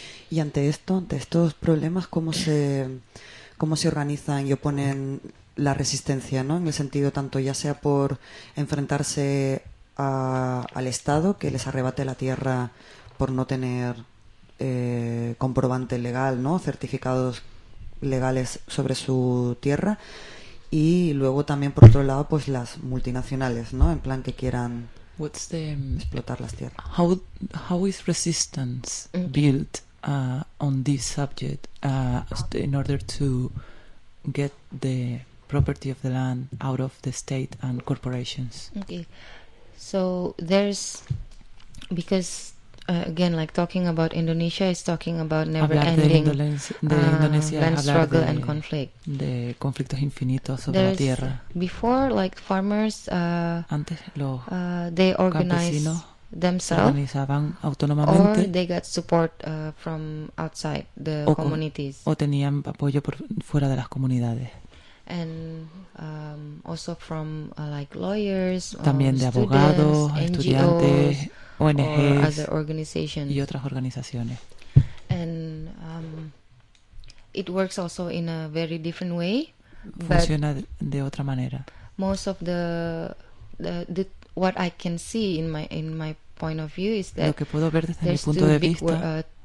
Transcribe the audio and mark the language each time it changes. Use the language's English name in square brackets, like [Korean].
[Spanish] Y ante estos problemas, ¿cómo se organizan y oponen la resistencia, ¿no? En el sentido tanto ya sea por enfrentarse al Estado, que les arrebate la tierra por no tener comprobante legal, ¿no? Certificados legales sobre su tierra, y luego también por otro lado pues las multinacionales, ¿no? En plan que quieran explotar las tierras. [English] How is resistance built on this subject in order to get the property of the land out of the state and corporations? Okay, so there's because again, like talking about Indonesia is talking about never-ending land struggle and conflict. [Spanish] De conflictos infinitos sobre la tierra. [English] Before, like farmers, [Spanish] antes los [English] they organized themselves, or they got support from outside the communities. [Spanish] O tenían apoyo por fuera de las comunidades. [English] And also from like lawyers, [Spanish] también de abogados, estudiantes, ONGs y otras organizaciones. [English] And it works also in a very different way. [Spanish] Funciona de otra manera. [English] Most of the what I can see in my point of view is that [Spanish] lo que puedo ver desde mi punto de vista,